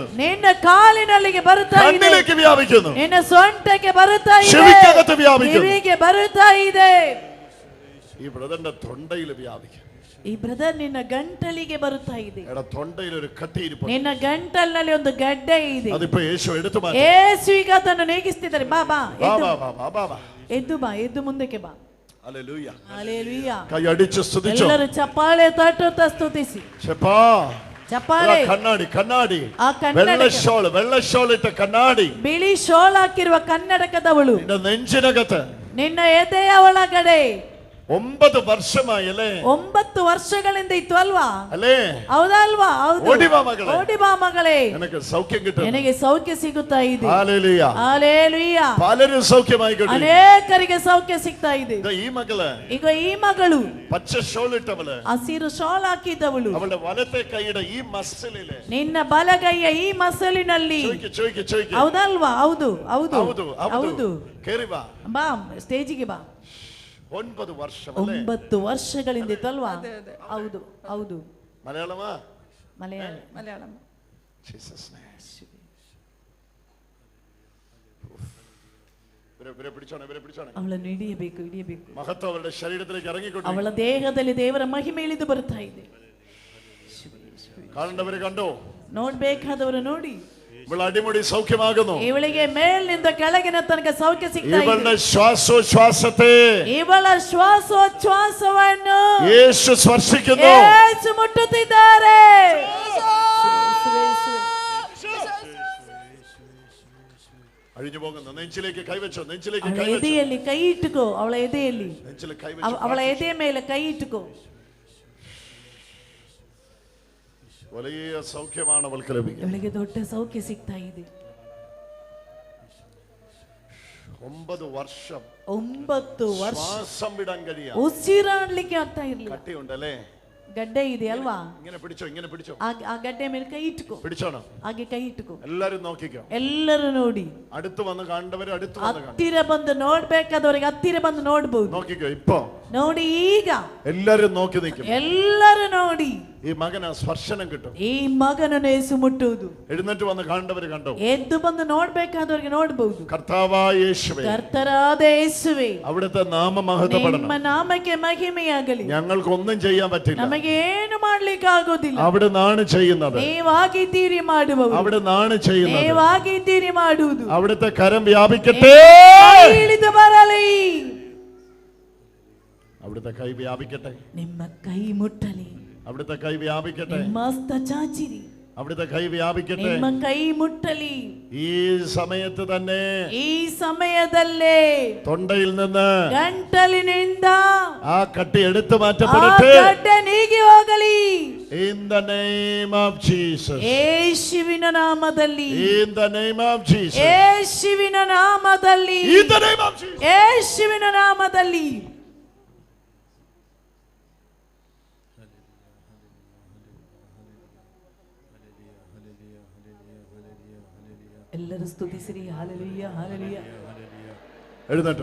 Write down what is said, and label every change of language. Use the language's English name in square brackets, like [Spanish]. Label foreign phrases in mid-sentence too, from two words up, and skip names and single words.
[Kannada] ನಿನ್ನ ಕಾಲಿನಲ್ಲಿಗೆ ಬರುತ್ತಾ ಇದೆ. [Malayalam] കണ്ണിലേക്ക് വ്യാപിക്കുന്നു. [Kannada] ನಿನ್ನ ಸೊಂಟಕ್ಕೆ ಬರುತ್ತಾ ಇದೆ. [Malayalam] ചെവിക്കകത്ത് വ്യാപിക്കുന്നു. [Kannada] ಕಿವಿಗೆ ಬರುತ್ತಾ ಇದೆ. [Malayalam] ഈ ബ്രദറിന്റെ തൊണ്ടയിൽ വ്യാപിക്കും. [Kannada] ಈ ಬ್ರದರ್ ನಿನ್ನ ಗಂಟಲಿಗೆ ಬರುತ್ತಾ ಇದೆ. [Malayalam] എടാ തൊണ്ടയിൽ ഒരു കട്ടിയിരിപ്പുണ്ട്. [Kannada] ನಿನ್ನ ಗಂಟಲಿನಲ್ಲಿ ಒಂದು ಗಡ್ಡೆ ಇದೆ. [Malayalam] അതിപ്പോ യേശു എടുത്തു മാറ്റി. [Kannada] ಯೇಸು ಈಗ ಅದನ್ನು ನೀಗಿಸ್ತಿದ್ದಾರೆ. ಬಾ ಬಾ ബா ಎದ್ದು ಬಾ, ಎದ್ದು ಮುಂದಕ್ಕೆ ಬಾ. [Malayalam] ഹല്ലേലൂയ [Kannada] ಹಲ್ಲೆಲೂಯಾ. [Malayalam] കൈ അടിച്ച് സ്തുതിച്ചു. [Kannada] ಎಲ್ಲರೂ ಚಪ್ಪಾಳೆ ತಟ್ಟುತ್ತಾ ಸ್ತುತಿಸಿ. [Malayalam] ചെപ്പാ [Kannada] ಚಪ್ಪಾಳೆ. [Malayalam] കണ്ണാടി കണ്ണാടി [Kannada] ಆ ಕನ್ನಡಕ, [Malayalam] വെള്ള ഷോൾ ഇട്ട കണ്ണാടി, [Kannada] ಬಿಳಿ ಶೋಲ್ ಹಾಕಿರುವ ಕನ್ನಡಕದವಳು [Malayalam] നിന്റെ നെഞ്ചിനകത്ത് [Kannada] ನಿನ್ನ ಎದೆಯ ಒಳಗಡೆ [Malayalam] 9 വർഷമായി അല്ലേ? [Kannada] 9 ವರ್ಷಗಳಿಂದ ಇತ್ತು ಅಲ್ವಾ? [Malayalam] അല്ലേ? [Kannada] ಹೌದಲ್ವಾ? ಹೌದು. ಓಡಿ ಬಾ ಮಗಳೇ, ಓಡಿ ಬಾ ಮಗಳೇ, [Malayalam] നിനക്ക് സൗഖ്യം കിട്ടും. [Kannada] ನಿನಗೆ ಸೌಖ್ಯ ಸಿಗುತ್ತಾ ಇದೆ. [Malayalam] ഹല്ലേലൂയ [Kannada] ಹಲ್ಲೆಲೂಯಾ. [Malayalam] പലരും സൗഖ്യമായിക്കൊണ്ടിരിക്കുന്നു. [Kannada] ಅನೇಕರಿಗೆ ಸೌಖ್ಯ ಸಿಗ್ತಾ ಇದೆ. [Malayalam] ഈ മകള്, [Kannada] ಈಗ ಈ ಮಗಳು [Malayalam] പച്ച ഷോൾ ഇട്ടവള്, [Kannada] ಹಸಿರು ಶಾಲ್ ಹಾಕಿದವಳು, [Malayalam] അവളുടെ വലത്തെ കൈയുടെ ഈ മസിലില്, [Kannada] ನಿನ್ನ ಬಲಗೈಯ ಈ ಮಸಲಿನಲ್ಲಿ. [Malayalam] ചോദിക്ക് [Kannada] ಹೌದಲ್ವಾ? ಹೌದು ಹೌದು ಹೌದು. [Malayalam] കേറി വാ, [Kannada] ಬಾ ಸ್ಟೇಜಿಗೆ ಬಾ. [Malayalam] 9 വർഷം അല്ലേ? [Kannada] 9 ವರ್ಷಗಳಿಂದ ಇತ್ತಲ್ವಾ? ಹೌದು ಹೌದು. [Malayalam] മലയാളമാ? [Kannada] ಮಲಯಾಳಂ. [Malayalam] ജീസസ് ഇവരെ പിടിച്ചോണേ. [Kannada] ಅವಳನ್ನು ಹಿಡಿಯಬೇಕು. [Malayalam] മഹത്വം അവരുടെ ശരീരത്തിലേക്ക് ഇറങ്ങിക്കൊണ്ടു. [Kannada] ಅವಳ ದೇಹದಲ್ಲಿ ದೇವರ ಮಹಿಮೆ ಇಳಿದು ಬರುತ್ತಾ ಇದೆ. [Malayalam] കാണേണ്ടവര് കണ്ടോ? [Kannada] ನೋಡ್ಬೇಕಾದವರು ನೋಡಿ. [Malayalam] ഇവൾ അടിമുടി സൗഖ്യമാകുന്നു. [Kannada] ಇವಳಿಗೆ ಮೇಲಿನಿಂದ ಕೆಳಗಿನ ತನಕ ಸೌಖ್ಯ ಸಿಗ್ತಾ ಇದೆ. [Malayalam] ഇവളുടെ ശ്വാസോച്ഛ്വാസത്തെ [Kannada] ಇವಳ ಶ್ವಾಸೋಚ್ಛ್ವಾಸವನ್ನು [Malayalam] യേശു സ്പർശിക്കുന്നു. [Kannada] ಯೇಸು ಮುಟ್ಟುತ್ತಿದ್ದಾರೆ. [Malayalam] അഴിഞ്ഞു പോകുന്നു. നെഞ്ചിലേക്ക് കൈവച്ചോ. [Kannada] ಅವಳ ಎದೆಯಲ್ಲಿ ಕೈ ಇಟ್ಟುಕೋ. ಅವಳ ಎದೆಯಲ್ಲಿ, ಅವಳ ಎದೆಯ ಮೇಲೆ ಕೈ ಇಟ್ಟುಕೋ. [Malayalam] വലിയ സൗഖ്യമാണ് അവൾക്ക് ലഭിക്കുന്നത്. [Kannada] ಇವಳಿಗೆ ದೊಡ್ಡ ಸೌಖ್ಯ ಸಿಗ್ತಾ ಇದೆ. [Malayalam] 9 വർഷം [Kannada] 9 ವರ್ಷ [Malayalam] ശ്വാസം വിടാൻ കഴിയാ. [Kannada] ಉಸಿರಾಡ್ಲಿಕ್ಕೆ ಆಗ್ತಾ ಇರ್ಲಿಲ್ಲ. [Malayalam] കട്ടിയുണ്ടല്ലേ? [Kannada] ಗಡ್ಡೆ ಇದೆ ಅಲ್ವಾ? [Malayalam] ഇങ്ങനെ പിടിച്ചോ. [Kannada] ಆ ಗಡ್ಡೆ ಮೇಲೆ ಕೈ ಇಟ್ಟುಕೋ. [Malayalam] പിടിച്ചോണം. [Kannada] ಹಾಗೆ ಕೈ ಇಟ್ಟುಕೋ. [Malayalam] എല്ലാരും നോക്കിക്കോ. [Kannada] ಎಲ್ಲರೂ ನೋಡಿ. [Malayalam] അടുത്ത് വന്ന് കാണേണ്ടവര് അടുത്ത് വന്ന് കാണും. [Kannada] ಹತ್ತಿರ ಬಂದು ನೋಡ್ಬೇಕಾದವರಿಗೆ ಹತ್ತಿರ ಬಂದು ನೋಡಬಹುದು. [Malayalam] നോക്കിക്കോ. ഇപ്പോ [Kannada] ನೋಡಿ ಈಗ [Malayalam] എല്ലാരും നോക്കി നിൽക്കും. [Kannada] ಎಲ್ಲರೂ ನೋಡಿ. [Malayalam] ഈ മകന് സ്പർശനം കിട്ടും. [Kannada] ಈ ಮಗನನ್ನು ಯೇಸು ಮುಟ್ಟುವುದು. [Malayalam] എഴുന്നേറ്റ് വന്ന് കാണേണ്ടവര് കണ്ടോ? [Kannada] ಎದ್ದು ಬಂದು ನೋಡ್ಬೇಕಾದವರಿಗೆ ನೋಡಬಹುದು. [Malayalam] കർത്താവായ യേശുവേ, [Kannada] ಕರ್ತರಾದ ಯೇಸುವೇ, [Malayalam] അവിടുത്തെ നാമം മഹത്വപ്പെടണം. [Kannada] ನಿಮ್ಮ ನಾಮಕ್ಕೆ ಮಹಿಮೆಯಾಗಲಿ. [Malayalam] ഞങ്ങൾക്കൊന്നും ചെയ്യാൻ പറ്റില്ല. [Kannada] ನಮಗೆ ಏನು ಮಾಡ್ಲಿಕ್ಕೆ ಆಗೋದಿಲ್ಲ. [Malayalam] അവിടുന്നാണ് ചെയ്യുന്നത്. [Kannada] ನೀವಾಗಿದ್ದೀರಿ ಮಾಡುವವರು. [Malayalam] അവിടുന്നാണ് ചെയ്യുന്നത്. [Kannada] ನೀವಾಗಿದ್ದೀರಿ ಮಾಡುವುದು. [Malayalam] അവിടുത്തെ കരം വ്യാപിക്കട്ടെ. [Kannada] ಇಳಿದು ಬರಲಿ. [Malayalam] അവിടുത്തെ കൈ വ്യാപിക്കട്ടെ. [Kannada] ನಿಮ್ಮ ಕೈ ಮುಟ್ಟಲಿ. [Malayalam] അവിടുത്തെ കൈ വ്യാപിക്കട്ടെ. [Kannada] ನಿಮ್ಮ ಹಸ್ತ ಚಾಚಿರಿ. [Malayalam] അവിടുത്തെ കൈ വ്യാപിക്കട്ടെ. [Kannada] ನಿಮ್ಮ ಕೈ ಮುಟ್ಟಲಿ. [Malayalam] ഈ സമയത്ത് തന്നെ, [Kannada] ಈ സമയದಲ್ಲೇ [Malayalam] തൊണ്ടയിൽ നിന്ന്, [Kannada] ಗಂಟಲಿನಿಂದ [Malayalam] ആ കട്ടി എടുത്തു [Kannada] ಆ [Malayalam] മാറ്റപ്പെടട്ടെ. [Kannada] ಗಡ್ಡೆ ನೀಗಿ ಹೋಗಲಿ. [English] In the name of Jesus. [Kannada] ಯೇಸುವಿನ ನಾಮದಲ್ಲಿ. [English] In the name of Jesus. [Kannada] ಯೇಸುವಿನ ನಾಮದಲ್ಲಿ. [English] In the name of Jesus. [Kannada] ಯೇಸುವಿನ ನಾಮದಲ್ಲಿ. ಎಲ್ಲರೂ ಸ್ತುತಿಸಿರಿ. ಹಲ್ಲೆಲೂಯಾ ಹಲ್ಲೆಲೂಯಾ. [Malayalam] എഴുന്നേറ്റോ.